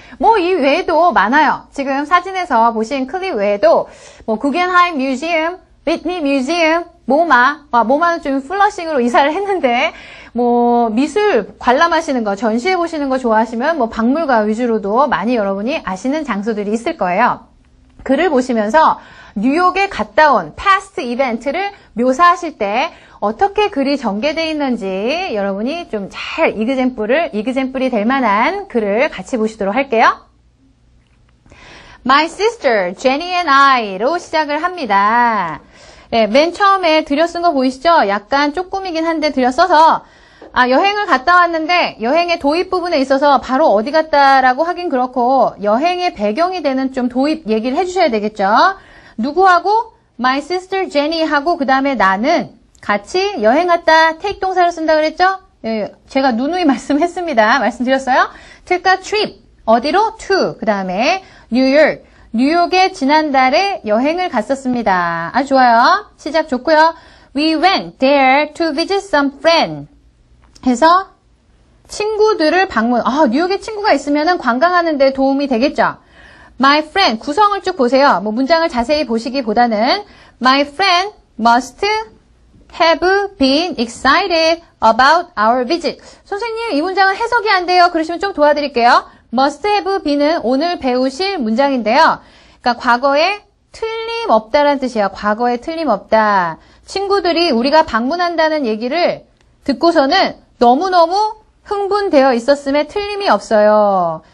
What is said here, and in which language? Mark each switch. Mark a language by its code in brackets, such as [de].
[ko] 뭐 이 외에도 많아요. 지금 사진에서 보신 클립 외에도 뭐 구겐하임 뮤지엄, 위트니 뮤지엄, 모마는 좀 플러싱으로 이사를 했는데 뭐 미술 관람하시는 거, 전시해 보시는 거 좋아하시면 뭐 박물관 위주로도 많이 여러분이 아시는 장소들이 있을 거예요. 글을 보시면서 뉴욕에 갔다 온 [en] past [ko] 이벤트를 묘사하실 때 어떻게 글이 전개되어 있는지 여러분이 좀 잘 example이 될 만한 글을 같이 보시도록 할게요. [en] My sister, Jenny and I로 시작을 합니다. [ko] 네, 맨 처음에 들여쓴 거 보이시죠? 약간 쪼꾸미긴 한데 들여써서 여행을 갔다 왔는데 여행의 도입 부분에 있어서 바로 어디 갔다라고 하긴 그렇고 여행의 배경이 되는 좀 도입 얘기를 해주셔야 되겠죠. 누구하고? [en] My sister Jenny [ko] 하고 그 다음에 나는 같이 여행 갔다 take 동사를 쓴다 그랬죠? 예, 제가 누누이 말씀드렸어요. [en] took a trip, 어디로? [ko] to, 그 다음에 뉴욕에 지난달에 여행을 갔었습니다. 아주 좋아요. 시작 좋고요. [en] We went there to visit some friends. [ko] 해서 친구들을 방문. 뉴욕에 친구가 있으면 관광하는 데 도움이 되겠죠. My friend, 구성을 쭉 보세요. 뭐 문장을 자세히 보시기보다는 [en] My friend must have been excited about our visit. [ko] 선생님, 이 문장은 해석이 안 돼요. 그러시면 좀 도와드릴게요. must have been은 오늘 배우실 문장인데요. 그러니까 과거에 틀림없다라는 뜻이에요. 과거에 틀림없다. 친구들이 우리가 방문한다는 얘기를 듣고서는 너무너무 흥분되어 있었음에 틀림이 없어요.